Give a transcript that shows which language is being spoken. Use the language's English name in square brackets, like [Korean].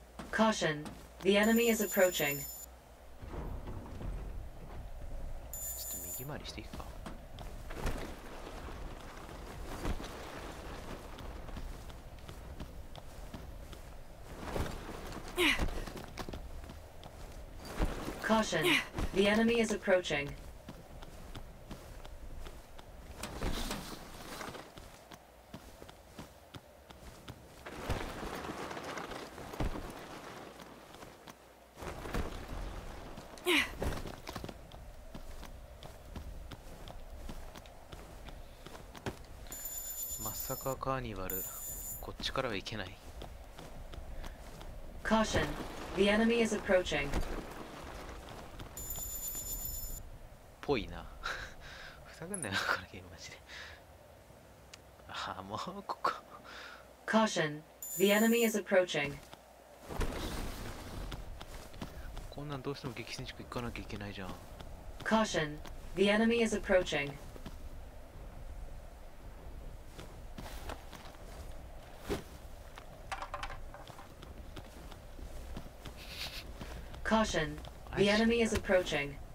[English] Caution, the enemy is approaching. [Japanese] ちょっと右回りしていくか。 [English] Caution, the enemy is approaching. [Japanese] まさかカーニバル、こっちからは行けない。 [English] Caution, the enemy is approaching. [Japanese] ぽいな。ふざけんなよ、このゲームマジで。ああ、もうここ。 [English] Caution, the enemy is approaching. [Japanese] こんなんどうしても激戦地区行かなきゃいけないじゃん。 [English] Caution, the enemy is approaching. Caution, the enemy is approaching.